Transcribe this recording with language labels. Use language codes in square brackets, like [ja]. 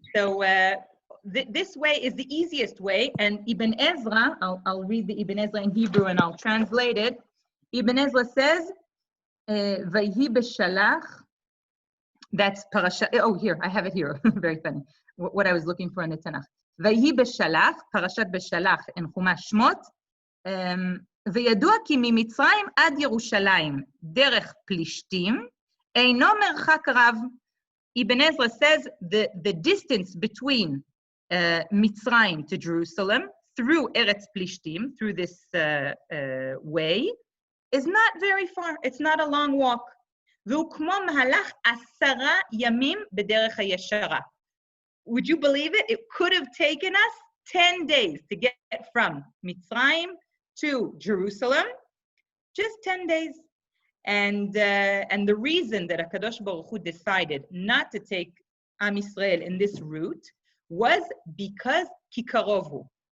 [en] So this way is the easiest way, and Ibn Ezra, I'll read the Ibn Ezra in Hebrew and I'll translate it. Ibn Ezra says, Vayhi b'shalach, that's parasha, oh here, I have it here, very funny, what I was looking for in the Tanakh. [he] Vayhi b'shalach, parashat b'shalach in Chumash Shmot, וידוע כי ממצרים עד ירושלים דרך פלישתים אינו מרחק רב. [en] Ibn Ezra says the distance between Mitzrayim to Jerusalem through Eretz Plishtim, through this way, is not very far. It's not a long walk. [he] והוא כמו מהלך 10 ימים בדרך הישרה. [en] Would you believe it? It could have taken us 10 days to get from Mitzrayim to Jerusalem, just 10 days. And the reason that HaKadosh Baruch Hu decided not to take Am Yisrael in this route was because [he] Ki karov hu.